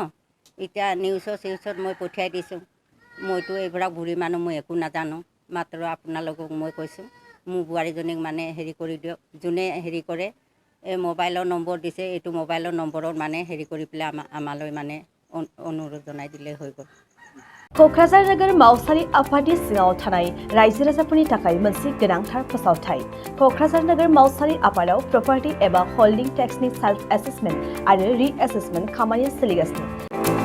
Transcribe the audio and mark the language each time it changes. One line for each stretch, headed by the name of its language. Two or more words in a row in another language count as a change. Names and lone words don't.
Assamese: এতিয়া নিউজত মই পঠিয়াই দিছোঁ। মইতো এইবিলাক বুঢ়ী মানুহ, মই একো নাজানো। মাত্ৰ আপোনালোকক মই কৈছোঁ, মোৰ বোৱাৰীজনীক মানে কৰি দিয়ক। যোনে কৰে, এই মোবাইলৰ নম্বৰ দিছে, এইটো মোবাইলৰ নম্বৰত মানে কৰি পেলাই আমালৈ মানে অনুৰোধ জনাই দিলে হৈ গ'ল।
Bodo: क'क्राझार नोगोर मावसारि आफादनि सिङाव थानाय रायजो राजाफोरनि थाखाय मोनसे गोनांथार फोसावथाय। क'क्राझार नोगोर मावसारि आफादाव प्रपार्टी एबा हल्डिं टेक्सनि
English: self assessment
Bodo: आरो
English: re assessment
Bodo: खामानिया सोलिगासिनो।